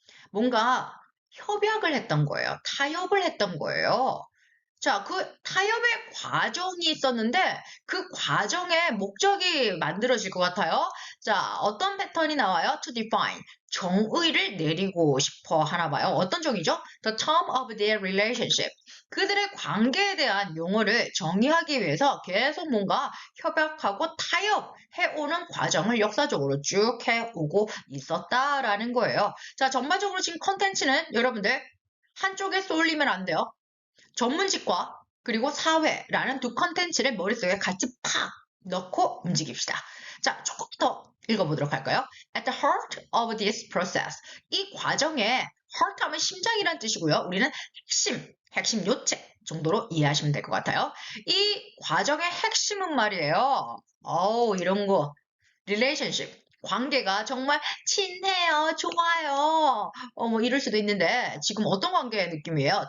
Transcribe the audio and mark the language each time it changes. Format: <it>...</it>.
<ko>뭔가 협약을 했던 거예요. 타협을 했던 거예요. 자, 그 타협의 과정이 있었는데 그 과정의 목적이 만들어질 것 같아요. 자, 어떤 패턴이 나와요?</ko> <en>To define.</en> <ko>정의를 내리고 싶어 하나 봐요. 어떤 정의죠?</ko> <en>The term of their relationship.</en> <ko>그들의 관계에 대한 용어를 정의하기 위해서 계속 뭔가 협약하고 타협해오는 과정을 역사적으로 쭉 해오고 있었다라는 거예요. 자, 전반적으로 지금 컨텐츠는 여러분들 한쪽에 쏠리면 안 돼요. 전문직과 그리고 사회라는 두 컨텐츠를 머릿속에 같이 팍 넣고 움직입시다. 자, 조금 더 읽어보도록 할까요?</ko> <en>At the heart of this process.</en> <ko>이 과정에 heart 하면 심장이란 뜻이고요. 우리는 핵심 요체 정도로 이해하시면 될 것 같아요. 이 과정의 핵심은 말이에요. 이런 거. relationship. 관계가 정말 친해요, 좋아요, 뭐 이럴 수도 있는데 지금 어떤 관계의 느낌이에요?</ko>